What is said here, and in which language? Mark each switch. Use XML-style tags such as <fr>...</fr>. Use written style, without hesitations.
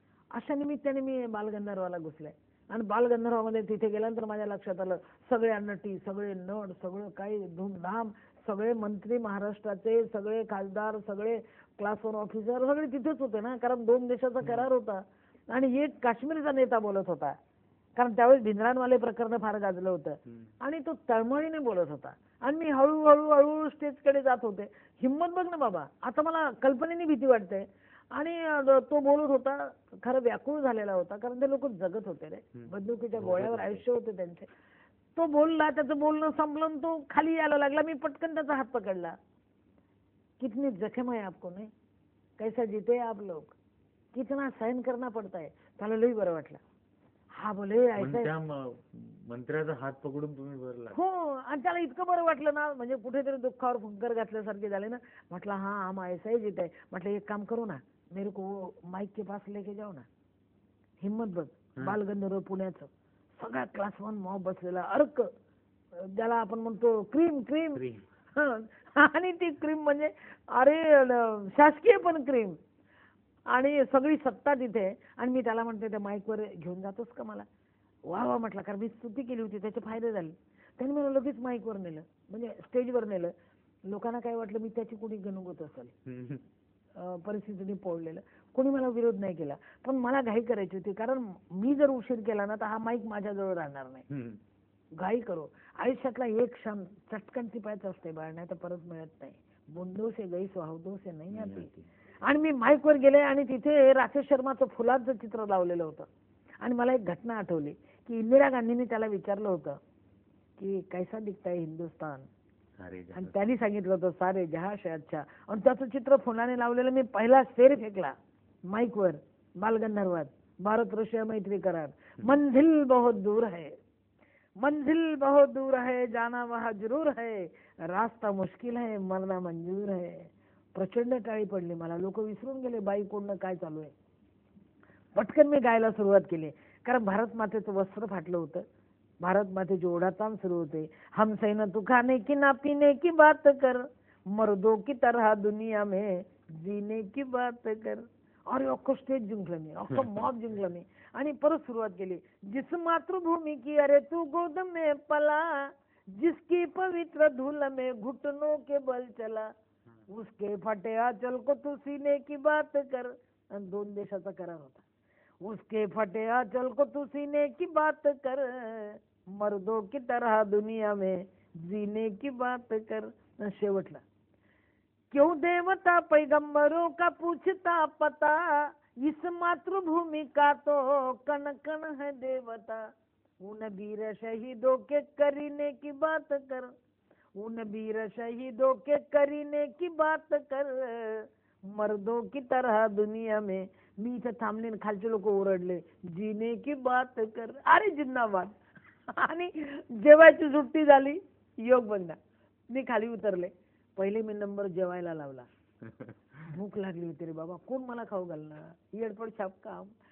<mr>अशा निमित्ताने मी बालगंधर्वाला घुसले आणि बालगंधर्वामध्ये तिथे गेल्यानंतर माझ्या लक्षात आलं सगळे नटी, सगळे नट, सगळं काही धूमधाम, सगळे मंत्री महाराष्ट्राचे, सगळे खासदार, सगळे क्लास 1 ऑफिसर सगळे तिथेच होते ना, कारण 2 देशाचा करार होता आणि एक काश्मीरचा नेता बोलत होता, कारण त्यावेळेस भिंद्रांवाले प्रकरण फार गाजलं होतं आणि तो तळमळीने बोलत होता आणि मी हळूहळू स्टेजकडे जात होते. हिम्मत बघ ना बाबा, आता मला कल्पनेने भीती वाटते. आणि तो बोलत होता, खरं व्याकुळ झालेला होता, कारण ते लोक जगत होते रे, बंदुकीच्या गोळ्यावर आयुष्य होते त्यांचे. तो बोलला, त्याचं बोलणं संपलं आणि तो खाली यायला लागला. मी पटकन त्याचा हात पकडला.</mr> <hi>कितनी जखम है आपको, नाही कैसा जीते आप लोग, कितना सहन करना पड़ता है.</hi> <mr>त्याला लई बरं वाटलं. हा बोले त्या मंत्र्याचा हात पकडून तुम्ही भरला. हो, आणि त्याला इतकं बरं वाटलं ना, म्हणजे कुठेतरी दुःखावर फुंकर घातल्यासारखे झाले ना.</mr> <hi>म्हटलं हा हम ऐसा ही जीते.</hi> <mr>म्हटलं एक काम करू ना,</mr> <hi>मेरे को माइक के पास लेके जाओ ना.</hi> <mr>हिम्मत बघ, बालगंधर्व पुण्याचं सगळ्या क्लास 1 मॉब बसलेला, अर्क ज्याला आपण म्हणतो क्रीम क्रीम, आणि ती क्रीम म्हणजे अरे शासकीय पण क्रीम, आणि सगळी सत्ता तिथे. आणि मी त्याला म्हणते त्या माईकवर घेऊन जातोस का मला? वा वा म्हटलं, कारण मी स्तुती केली होती, त्याचे फायदे झाले. त्यांनी मला लगेच माईकवर नेलं, म्हणजे स्टेजवर नेलं. लोकांना काय वाटलं मी त्याची कोणी गणगोत असेल, परिस्थितीने पोळलेलं. कोणी मला विरोध नाही केला, पण मला घाई करायची होती, कारण मी जर उशीर केला ना तर हा माईक माझ्याजवळ राहणार नाही. घाई करो, आयुष्यातला एक क्षण चटकन टिपायचं असते बाळ, नाही तर परत मिळत नाही.</mr> <hi>बुंदो से गई सुहावदो से नहीं आती.</hi> <mr>आणि मी माईकवर गेले आणि तिथे राकेश शर्माचं फुलांचं चित्र लावलेलं होतं. आणि मला एक घटना आठवली की इंदिरा गांधींनी त्याला विचारलं होतं की</mr> <hi>कैसा दिखता है हिंदुस्तान,</hi> <mr>आणि त्यांनी सांगितलं होतं</mr> <hi>सारे जहां से अच्छा.</hi> <mr>आणि त्याचं चित्र फुलाने लावलेलं मी पहिला शेर फेकला माईकवर बालगंधर्वात.</mr> <hi>भारत रशिया मैत्री करार, मंजिल बहुत दूर है, मंजिल बहुत दूर है, जाना वहाँ जरूर है, रास्ता मुश्किल है, मरना मंजूर है.</hi> <mr>प्रचंड टाळी पडली मला. लोक विसरून गेले बाई कोणनं काय चालू आहे. पटकन मी गायला सुरुवात केली, कारण भारत मातेचं वस्त्र फाटलं होतं, भारत मातेची ओढाताण सुरू होते.</mr> <hi>हम सैन तू खाने की ना पीने की बात कर, मर्दों की तरह दुनिया में जीने की बात कर.</hi> <mr>अरे अख्खं स्टेज जिंकलं मी, अख्खं मॉब जिंकलं मी. आणि परत सुरुवात केली,</mr> <hi>जिस मातृभूमी की अरे तू गोद में पला, जिसकी पवित्र धूल में घुटनों के बल चला, उसके फटे आंचल को तू सीने की बात कर.</hi> <mr>आणि 2 देशाचा करार होता.</mr> <hi>उसके फटे आंचल को तू सीने की बात कर, मर्दों की तरह दुनिया में जीने की बात कर. शेवटला, क्यों देवता पैगंबरों का पूछता पता, इस मातृभूमि का तो कण कण है देवता. उन वीर शहीदों के करीने की बात कर, उन वीर शहीदों के करीने की बात कर, मर्दों की तरह दुनिया में.</hi> <mr>मी इथे थांबले, खालचे लोक ओरडले,</mr> <hi>जीने की बात कर.</hi> <mr>अरे जिंदाबाद. आणि जेवायची सुट्टी झाली, योग बंदा. मी खाली उतरले. पहिले मी नंबर जेवायला लावला. भूक लागली होती रे बाबा, कोण मला खाऊ घालणार, येडपड छापका.</mr>